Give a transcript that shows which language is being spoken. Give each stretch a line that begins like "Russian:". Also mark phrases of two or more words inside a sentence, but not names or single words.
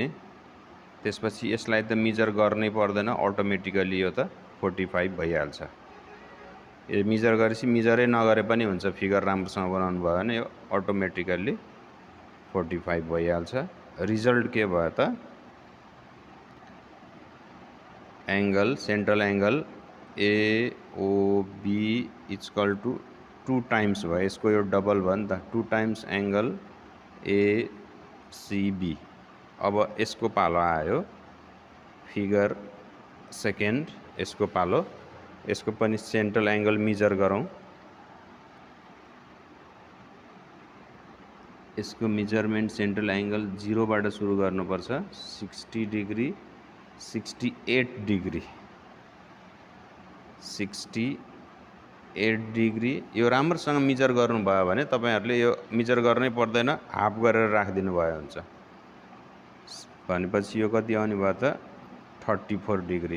Nepali: त्यसपछि यसलाई त मेजर गर्नै पर्दैन, अटोमेटिकली यो त 45 भइहाल्छ। यो मेजर गरेपछि मेजरै नगरे पनि हुन्छ, फिगर राम्रोसँग बनाउनु भयो भने यो अटोमेटिकली 45 भइहाल्छ। रिजल्ट के भयो त एंगल,
English: central angle AOB equal to 2 times
Nepali: भयो। यसको यो डबल भयो नि त,
English: 2 times angle ACB.
Nepali: अब यसको पालो आयो
English: figure second,
Nepali: यसको पालो। यसको पनि
English: central angle
Nepali: मेजर गरौँ। यसको
English: measurement central angle
Nepali: 0 बाट सुरु गर्नुपर्छ। 60 डिग्री, 68 डिग्री, 68 8 डिग्री। यो राम्रोसँग मिजर गर्नुभयो भने तपाईहरुले यो मिजर गर्नै पर्दैन, हाफ गरेर राखिदिनु भयो हुन्छ। भनेपछि यो कति आउने भयो त 34 डिग्री।